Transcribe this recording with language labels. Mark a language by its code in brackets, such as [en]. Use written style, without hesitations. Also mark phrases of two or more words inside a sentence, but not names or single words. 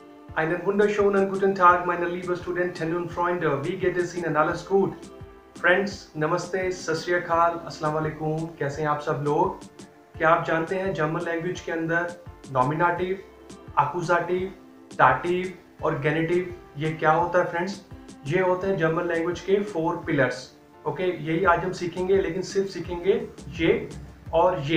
[de] Einen wunderschönen guten Tag, meine liebe Studentinnen und Freunde. Wie geht es Ihnen? Alles gut? [hi] फ्रेंड्स नमस्ते, [pa] ਸਤ ਸ੍ਰੀ ਅਕਾਲ, [ar] السلام عليكم. [hi] कैसे हैं आप सब लोग? क्या आप जानते हैं [en] German language [hi] के अंदर नॉमिनेटिव, अकुजाटिव, दाटिव और गेनेटिव ये क्या होता है फ्रेंड्स? ये होते हैं [en] German language [hi] के 4 पिलर्स। ओके, यही आज हम सीखेंगे, लेकिन सिर्फ सीखेंगे ये और ये।